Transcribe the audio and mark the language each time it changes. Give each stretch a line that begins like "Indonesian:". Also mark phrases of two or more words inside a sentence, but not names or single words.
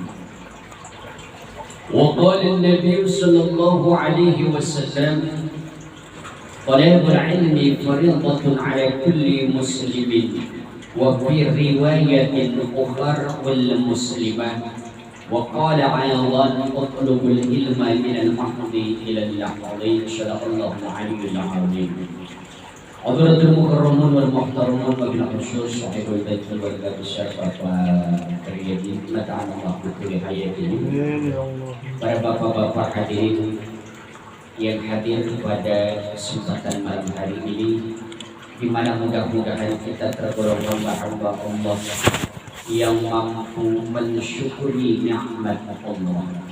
Arabic: وقال النبي صلى الله عليه وسلم: طلب العلم فريضة على كل مسلم، وفي رواية أخرى والمسلمة. وقال أيضا: اطلبوا العلم من المهد إلى اللحظ. صدق الله العلي العظيم. حضرة المكرمون والمحترمون وبالخصوص صاحب البيت
Indonesian: wal warga besar Bapak Karyadi
Arabic: متعنا الله بكري حياتي,
Indonesian: para bapak-bapak hadirin yang hadir pada kesempatan malam hari ini, di mana mudah-mudahan kita tergolong hamba-hamba Allah yang mampu mensyukuri nikmat Allah.